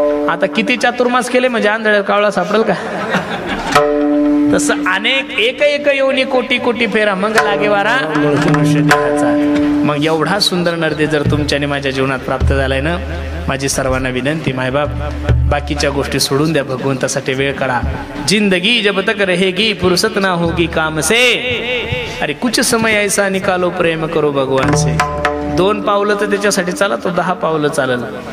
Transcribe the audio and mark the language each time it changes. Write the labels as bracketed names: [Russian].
[Marathi] आता किती चातुर्मास केले म्हणजे आंधळ्या कावळा सापडेल का? तसं अनेक एक योनी कोटी कोटी फेरा मग लागे वारा मनुष्य देहाचा. मग एवढा सुंदर नर्दे जर तुमच्याने माझ्या जीवनात प्राप्त झालाय ना, माझी सर्वांना विनंती, मायबाप बाकीच्या गोष्टी सोडून द्या, भगवंतासाठी वेळ काढा. [Hindi] जिंदगी जब तक रहेगी फुर्सत ना होगी काम से, अरे कुछ समय ऐसा निकालो प्रेम करो भगवान से. [Marathi] 2 पावलं तर त्याच्यासाठी चाला, तो 10 पावलं चालल.